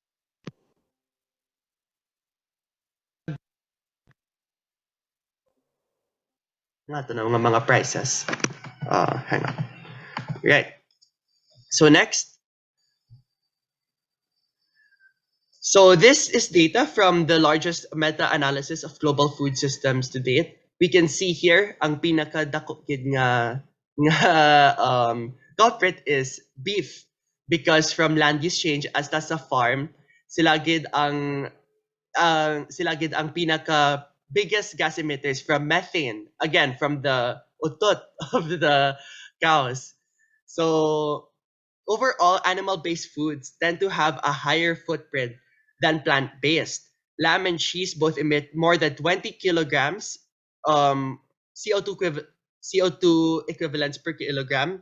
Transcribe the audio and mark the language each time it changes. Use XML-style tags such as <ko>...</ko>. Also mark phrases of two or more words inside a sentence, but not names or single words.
<hil>Nga to na mga prices.</hil> <en>Hang on. Right. So next. So this is data from the largest meta-analysis of global food systems to date. We can see here</en> <hil>ang pinakadako gid nga</hil> <en>culprit is beef, because from land use change as sa farm,</en> <hil>sila gid ang pinaka</hil> <en>biggest gas emitters from methane, again from the utot of the cows. So overall, animal-based foods tend to have a higher footprint than plant-based. Lamb and cheese both emit more than 20 kilograms CO2 equivalents per kilogram.</en>